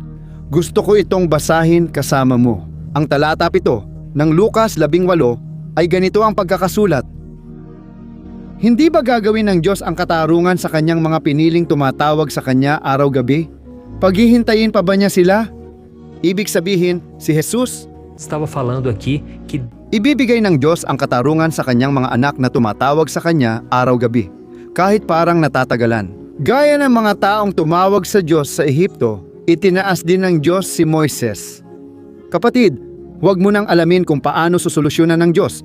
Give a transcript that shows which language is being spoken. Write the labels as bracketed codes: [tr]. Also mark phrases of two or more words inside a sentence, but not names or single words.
[tl] Gusto ko itong basahin kasama mo. Ang talata 7 ng Lucas 18 ay ganito ang pagkakasulat. Hindi ba gagawin ng Diyos ang katarungan sa kanyang mga piniling tumatawag sa kanya araw-gabi? Paghihintayin pa ba niya sila? Ibig sabihin, si Jesus [pt] Estava falando aqui que [tl] ibibigay ng Diyos ang katarungan sa kanyang mga anak na tumatawag sa kanya araw-gabi, kahit parang natatagalan. Gaya ng mga taong tumawag sa Diyos sa Ehipto, itinaas din ng Diyos si Moises. Kapatid, huwag mo nang alamin kung paano susolusyonan ng Diyos.